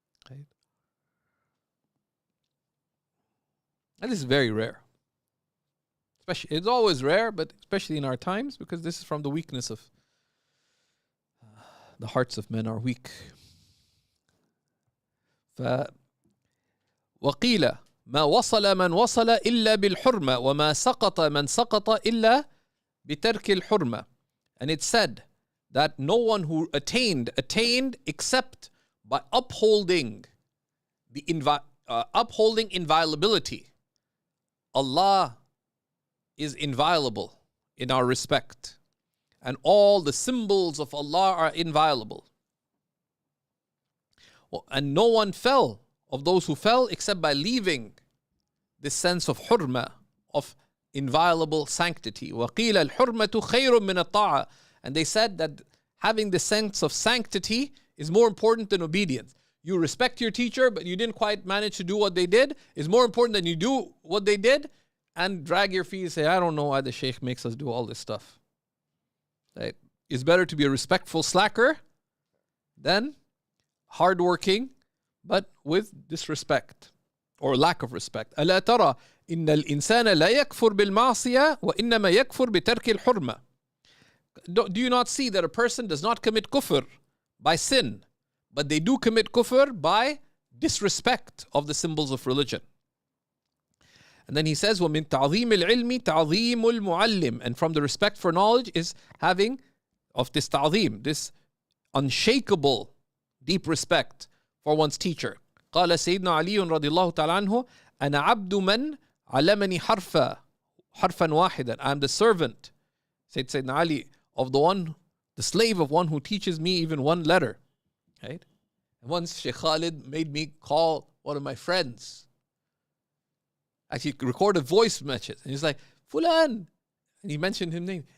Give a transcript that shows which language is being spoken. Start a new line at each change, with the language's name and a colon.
English: Right? And this is very rare. Especially, it's always rare, but especially in our times, because this is from the weakness of the hearts of men are weak.
Arabic: وقيل ما وصل من وصل إلا بالحرمة وما سقط من سقط إلا بترك الحرمة.
English: And it said that no one who attained except by upholding inviolability. Allah is inviolable in our respect, and all the symbols of Allah are inviolable. And no one fell of those who fell except by leaving this sense of hurma, of inviolable sanctity.
Arabic: وَقِيلَ الْحُرْمَةُ خَيْرٌ مِنَ الطَّاعَةِ.
English: And they said that having the sense of sanctity is more important than obedience. You respect your teacher, but you didn't quite manage to do what they did, is more important than you do what they did and drag your feet and say, I don't know why the Shaykh makes us do all this stuff. Right? It's better to be a respectful slacker than hardworking, but with disrespect or lack of respect.
Arabic: ألا ترى إن الإنسان لا يكفر بالمعصية وإنما يكفر بترك الحرمة.
English: Do you not see that a person does not commit kufr by sin, but they do commit kufr by disrespect of the symbols of religion? And then he says,
Arabic: وَمِن تَعْظِيمِ الْعِلْمِ تَعْظِيمُ الْمُعَلِّمِ.
English: And from the respect for knowledge is having of this ta'zim, this unshakable deep respect for one's teacher.
Arabic: قال سيدنا علي رضي الله تعالى عنه أنا عبد من علمني حرفا واحدا.
English: I am the servant, said Sayyidina Ali, of the one, the slave of one who teaches me even one letter. Right? And once Shaykh Khalid made me call one of my friends. Actually record a voice message. And he's like, Fulan. And he mentioned his name.